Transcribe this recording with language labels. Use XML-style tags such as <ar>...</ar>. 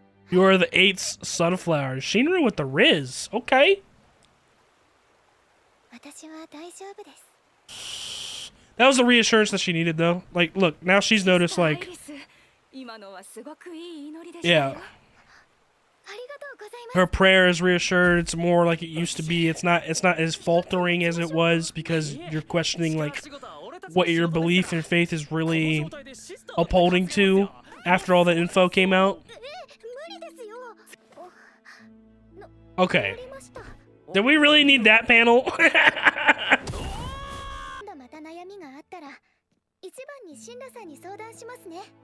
<en>You are the 8th sunflower. Shinra with the Riz. Okay.</en> <ja>私は大丈夫です。</ja> <en>That was the reassurance that she needed, though. Like, look, now she's noticed, like,</en> <ja>今のはすごくいい祈りで</ja> <en>yeah,</en> <ja>したよ。ありがとうございます。</ja> <en>her prayer is reassured. It's more like it used to be. It's not as faltering as it was because you're questioning, like, what your belief and faith is really upholding to after all the info came out.</en> <ja>無理ですよ。</ja> <en>Okay.</en> <ja>ありました。</ja> <en>Did we really need that panel?</en> <ja>また悩みがあったら一番にシンラさんに相談しますね。</ja>